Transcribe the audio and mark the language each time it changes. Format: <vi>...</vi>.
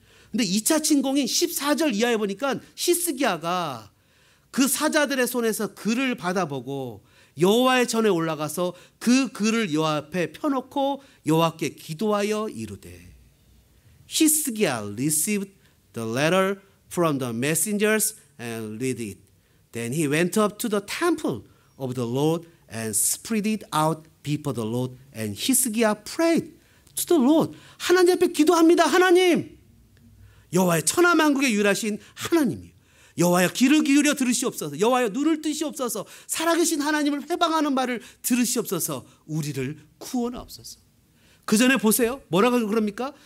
<ko>근데 2차 침공인 14절 이하에 보니까 히스기야가 그 사자들의 손에서 글을 받아보고 여호와의 전에 올라가서 그 글을 여호와 앞에 펴놓고 여호와께 기도하여 이르되 히스기야</ko> <en>received the letter from the messengers and read it. Then he went up to the temple of the Lord and spread it out before the Lord. And</en> <ko>히스기야</ko> <en>prayed to the Lord.</en> <ko>하나님 앞에 기도합니다. 하나님, 여호와의 천하만국에 유일하신 하나님이요, 여호와여 귀를 기울여 들으시옵소서. 여호와여 눈을 뜨시옵소서. 살아계신 하나님을 회방하는 말을 들으시옵소서. 우리를 구원하옵소서. 그 전에 보세요. 뭐라고 그럽니까?</ko>